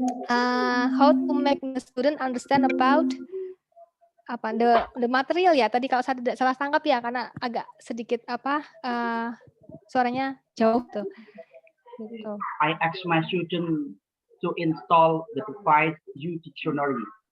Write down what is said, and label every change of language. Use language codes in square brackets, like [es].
[en] How to make the student understand about the material ya. [id] Tadi kalau saya tidak salah tangkap ya, karena agak sedikit suaranya jauh tuh. Gitu. [en] I ask my student to install the device U Dictionary.